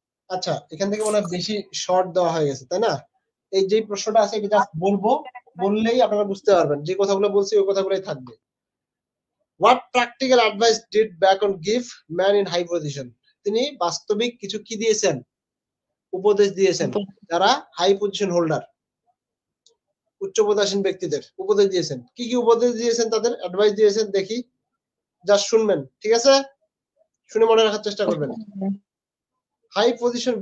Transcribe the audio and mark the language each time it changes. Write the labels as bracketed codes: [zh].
[bn] আচ্ছা, এখান থেকে মনে হয় বেশি শর্ট দেওয়া হয়ে গেছে, তাই না? এই যে প্রশ্নটা আছে এটা জাস্ট বলবো, বললেই আপনারা বুঝতে পারবেন, যে কথাগুলো বলছি ওই কথাগুলোই থাকবে। [en] What practical advice did Bacon give man in high position? [bn] তিনি বাস্তবিক কিছু কি দিয়েছেন? উপদেশ দিয়েছেন যারা হাই পজিশন হোল্ডার, উচ্চপদাসীন ব্যক্তিদের উপদেশ দিয়েছেন। কি কি উপদেশ দিয়েছেন, তাদের অ্যাডভাইস দিয়েছেন? দেখি, জাস্ট শুনবেন, ঠিক আছে? শুনে মনে রাখার চেষ্টা করবেন। High position